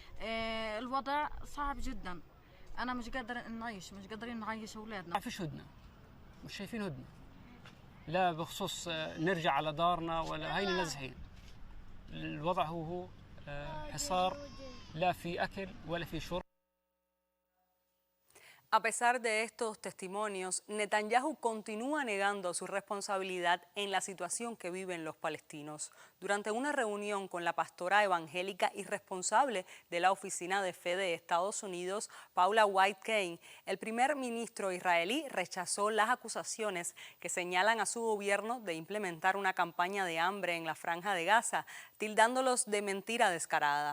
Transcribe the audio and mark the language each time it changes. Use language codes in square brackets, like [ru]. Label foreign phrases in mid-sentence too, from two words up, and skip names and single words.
[ar] الوضع صعب جدا، أنا مش قادرين نعيش أولادنا. ما فيش هدنة، مش شايفين هدنة، لا بخصوص نرجع على دارنا ولا هينا نازحين. الوضع هو حصار، لا في أكل ولا في شرب. [es] A pesar de estos testimonios, Netanyahu continúa negando su responsabilidad en la situación que viven los palestinos. Durante una reunión con la pastora evangélica y responsable de la Oficina de Fe de Estados Unidos, Paula White-Cain, el primer ministro israelí rechazó las acusaciones que señalan a su gobierno de implementar una campaña de hambre en la Franja de Gaza, tildándolos de mentira descarada.